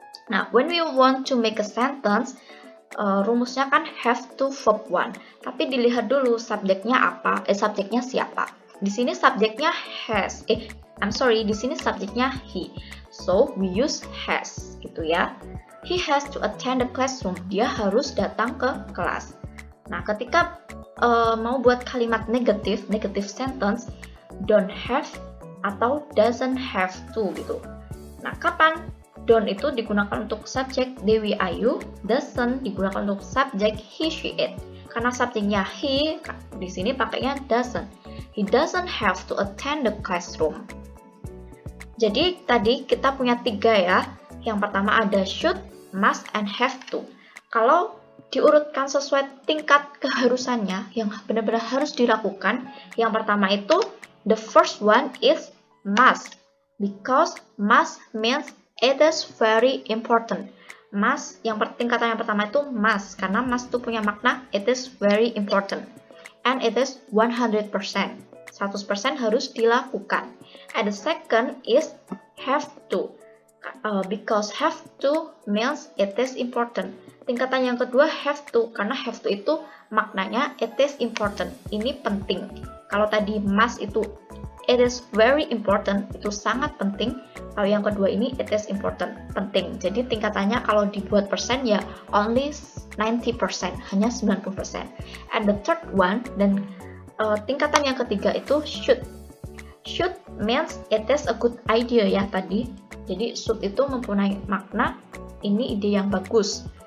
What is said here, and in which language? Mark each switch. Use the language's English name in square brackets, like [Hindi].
[English] Nah, when we want to make a sentence, [Indonesian] rumusnya kan [English] have to verb 1. [Indonesian] Tapi dilihat dulu subjeknya apa, subjeknya siapa. Di sini subjeknya has. Di sini subjeknya he. [English] So we use has, gitu ya. He has to attend the classroom. [Indonesian] Dia harus datang ke kelas. Nah, ketika mau buat kalimat negatif sentence, don't have atau doesn't have to gitu. Nah, kapan don't itu digunakan untuk subjek Dewi Ayu, doesn't digunakan untuk subjek he, she, it. Karena subjeknya he, di sini pakainya doesn't. [English] He doesn't have to attend the classroom. [Indonesian] Jadi tadi kita punya 3 ya. Yang pertama ada should, must, and have to. Kalau diurutkan sesuai tingkat keharusannya, yang benar-benar harus dilakukan, yang pertama itu [English] the first one is must. Because must means it is very important. [Indonesian] Must, tingkatan yang pertama itu must, karena must itu punya makna [English] it is very important. And it is 100%. [Indonesian] 100% harus dilakukan. [English] And the second is have to. Because have to means it is important. [Indonesian] Tingkatan yang kedua have to, karena have to itu maknanya [English] it is important. [Indonesian] Ini penting. Kalau tadi must itu [English] it is very important, [Indonesian] itu sangat penting. Kalau yang kedua ini [English] it is important, [Indonesian] penting. Jadi tingkatannya kalau dibuat persen ya [English] only 90%, [Indonesian] hanya 90%. [English] And the third one, [Indonesian] dan tingkatan yang ketiga itu should. [English] Should means it is a good idea ya tadi. [Indonesian] Jadi should itu mempunyai makna ini ide yang bagus.